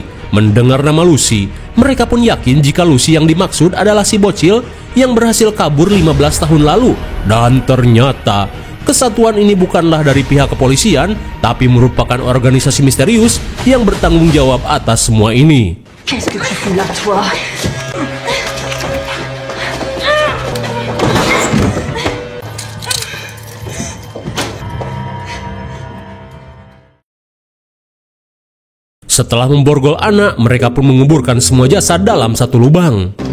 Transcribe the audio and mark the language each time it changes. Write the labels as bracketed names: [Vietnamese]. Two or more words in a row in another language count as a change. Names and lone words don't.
[Indonesian] Mendengar nama Lucy, mereka pun yakin jika Lucy yang dimaksud adalah si bocil yang berhasil kabur 15 tahun lalu. Dan ternyata kesatuan ini bukanlah dari pihak kepolisian, tapi merupakan organisasi misterius yang bertanggung jawab atas semua ini. [French] Qu'est-ce que tu fous là, toi? [Indonesian] Setelah memborgol Anna, mereka pun menguburkan semua jasad dalam satu lubang.